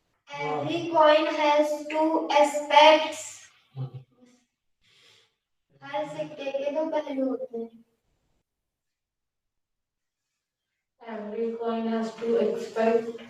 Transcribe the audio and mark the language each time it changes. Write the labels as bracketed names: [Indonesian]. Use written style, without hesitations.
[English] Every coin has two aspects. [Hindi] हर सिक्के के दो पहलू होते हैं. [English] Every coin has two aspects.